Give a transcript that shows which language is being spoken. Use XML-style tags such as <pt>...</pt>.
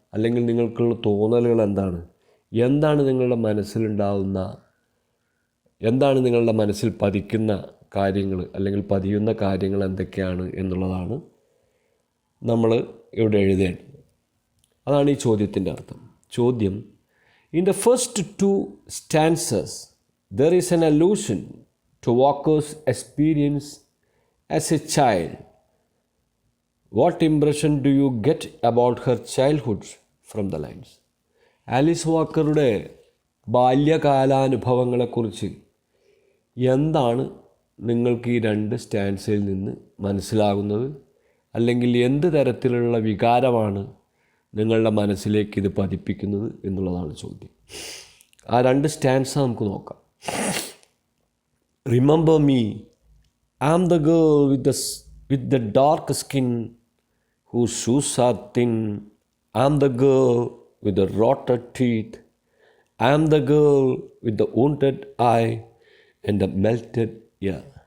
<ml>അല്ലെങ്കിൽ നിങ്ങൾക്കുള്ള തോന്നലുകൾ എന്താണ്? എന്താണ് നിങ്ങളുടെ മനസ്സിലുണ്ടാകുന്ന, എന്താണ് നിങ്ങളുടെ മനസ്സിൽ പതിക്കുന്ന കാര്യങ്ങൾ, അല്ലെങ്കിൽ പതിയുന്ന കാര്യങ്ങൾ എന്തൊക്കെയാണ് എന്നുള്ളതാണ് നമ്മൾ ഇവിടെ എഴുതേണ്ടത്. അതാണ് ഈ ചോദ്യത്തിൻ്റെ അർത്ഥം.</ml> <en>ചോദ്യം: in the first two stanzas there is an allusion to Walker's experience as a child. What impression do you get about her childhood from the lines?</en> <ml>Alice വാക്കറുടെ ബാല്യകാലാനുഭവങ്ങളെക്കുറിച്ച് എന്താണ് നിങ്ങൾക്ക് ഈ രണ്ട് സ്റ്റാൻസയിൽ നിന്ന് മനസ്സിലാകുന്നത്? അല്ലെങ്കിൽ എന്ത് തരത്തിലുള്ള വികാരമാണ് നിങ്ങളുടെ മനസ്സിലേക്ക് ഇത് പതിപ്പിക്കുന്നത് എന്നുള്ളതാണ് ചോദ്യം. ആ രണ്ട് സ്റ്റാൻസ നമുക്ക് നോക്കാം.</ml> <en>Remember me, I am the girl with the dark skin whose shoes are thin. I am the girl with the rotted teeth. I am the girl with the wounded eye and the melted ear.</en>